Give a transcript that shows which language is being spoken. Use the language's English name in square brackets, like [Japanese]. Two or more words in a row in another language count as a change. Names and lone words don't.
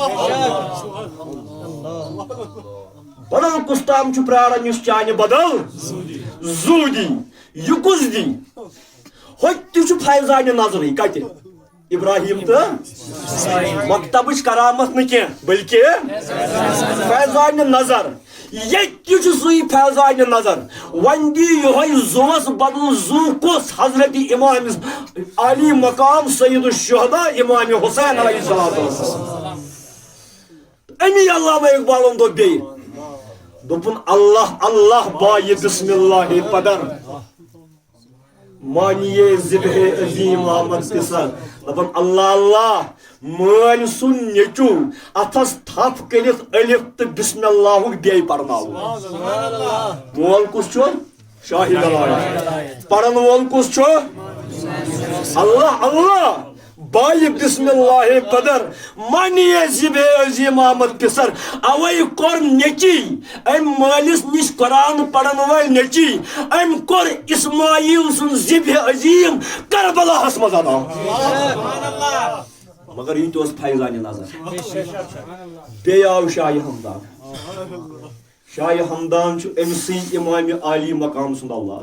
[Kashmiri] بدل کُس تام چھُ پرٛارُن یُس چانہِ بدل زُو دی یہِ کُس دی ہوٚتہِ تہِ چھُ فیضانہِ نظرٕے کتہِ ابراہیم تہٕ مکتبٕچ کرامت نہٕ کینٛہہ بلکہِ فیضانہِ نظر ییٚتہِ تہِ چھُ سُے فیضانہِ نظر وۄنۍ دی یِہوے زُوَس بدل زُو کُس حضرت امام علی مقام سید الشہداء امام حسین علیہ السلام امی علامہ اقبالن دوٚپ بیٚیہِ دوٚپُن [Persian] اللہ اللہ بایہِ بسم اللہ پدر مانیے ذبح عظیم آمد پسر [Kashmiri] دپن اللہ اللہ مٲلۍ سُنٛد نیٚچوٗ اتھس تھپھ کٔرِتھ الف تہٕ بسم اللہُک بیٚیہِ پرناوُن مول کُس چھُ شاہی ولایت پرن وول کُس چھُ [Persian] اللہ اللہ بایہِ بسم اللہ پدر مانیے ذبح عظیم آمد پسر [Kashmiri] اوے کوٚر نیٚچی أمۍ مٲلِس نِش قرآن پرن وٲلۍ نیٚچی أمۍ کوٚر اسماعیل سُنٛد ذبح عظیم کربلاہس منٛز ادا مگر یہِ تہِ اوس فیضانہِ نظر بیٚیہِ آو شاہِ ہمدان شاہِ ہمدان چھُ أمسٕے امام عالی مقام سُنٛد